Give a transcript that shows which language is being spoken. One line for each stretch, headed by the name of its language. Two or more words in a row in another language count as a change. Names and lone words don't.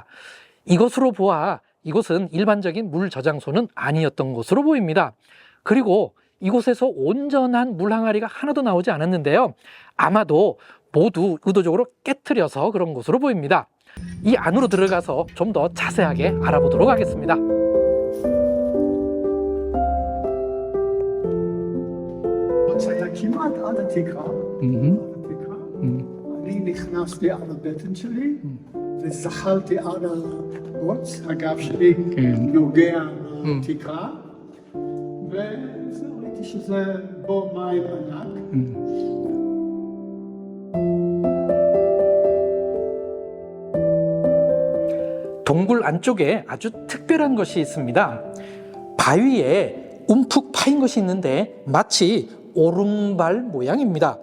Korean: 이것으로 보아 이곳은 일반적인 물 저장소는 아니었던 것으로 보입니다. 그리고 이곳에서 온전한 물 항아리가 하나도 나오지 않았는데요. 아마도 모두 의도적으로 깨트려서 그런 것으로 보입니다. 이 안으로 들어가서 좀 더 자세하게 알아보도록 하겠습니다.
Hebrew: אני נכנסתי על הבטן שלי וזחלתי על הבוץ, הגב שלי נוגע בתקרה וזהו, ראיתי שזה בור מים ענק.
Korean: 동굴 안쪽에 아주 특별한 것이 있습니다. 바위에 움푹 파인 것이 있는데 마치 오른발 모양입니다.